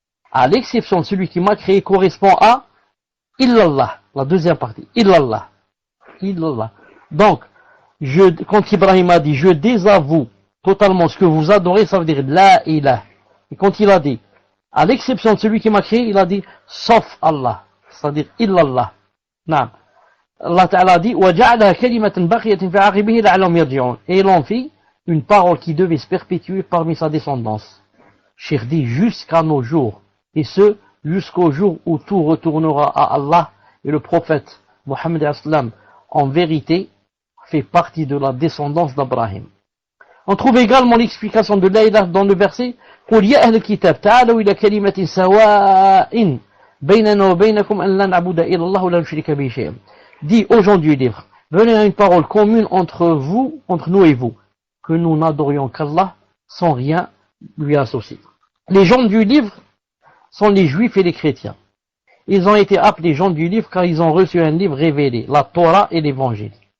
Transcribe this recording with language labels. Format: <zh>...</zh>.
<fr>À l'exception de celui qui m'a créé correspond à illallah, la deuxième partie. Illallah. Donc, quand Ibrahim a dit, je désavoue totalement ce que vous adorez, ça veut dire la ilah. Et quand il a dit, à l'exception de celui qui m'a créé, il a dit, sauf Allah. C'est-à-dire illallah. Non. Allah Ta'ala dit,</fr> <ar>وَجَعْلَهَا كَلِمَةً بَقِيَةٍ فِي عَقِبِهِ لَعَلَّهُمْ يَرْجِعُونَ.</ar> <fr>Et il en fit une parole qui devait se perpétuer parmi sa descendance. Cheikh dit, jusqu'à nos jours. Et ce, jusqu'au jour où tout retournera à Allah. Et le prophète Mohammed en vérité fait partie de la descendance d'Abraham. On trouve également l'explication de la ilaha dans le verset</fr> <ar>قُلْ يَا أَهْلَ الْكِتَابِ تَعَالَوْا إِلَى كَلِمَةٍ سَوَاءٍ بَيْنَنَا وَبَيْنَكُمْ أَنْ لَا نَعْبُدَ إِلَّا اللَّهَ وَلَا نُشْرِكَ بِهِ شَيْئًا.</ar> <fr>Dit aux gens du livre, venez à une parole commune entre nous et vous, que nous n'adorions qu'Allah sans rien lui associer. Les gens du livre sont les juifs et les chrétiens. Ils ont été appelés gens du livre car ils ont reçu un livre révélé, la Torah et l'évangile.</fr>